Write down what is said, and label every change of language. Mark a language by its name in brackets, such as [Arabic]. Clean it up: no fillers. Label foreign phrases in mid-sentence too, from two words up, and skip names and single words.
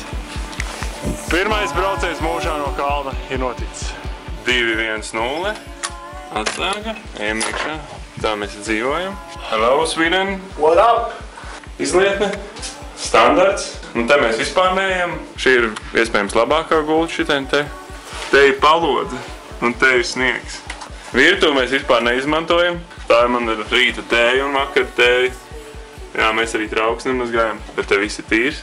[Latvian] Pirmais brauciens mūžā no kalna ir noticis. 2-1-0. Atslēga, ejam iekšā. Tā mēs dzīvojam. [English] Hello, Sweden. What up? [Latvian] Izlietne. Standarts. Un te mēs vispār neejam. Šī ir iespējams labākā gulta šitien te. Te ir palodze un te ir sniegs. Virtuvi mēs vispār neizmantojam. Tā ir man rīta tēja un vakar tēja. Jā, mēs arī trauks nemazgājam, bet te viss ir tīrs.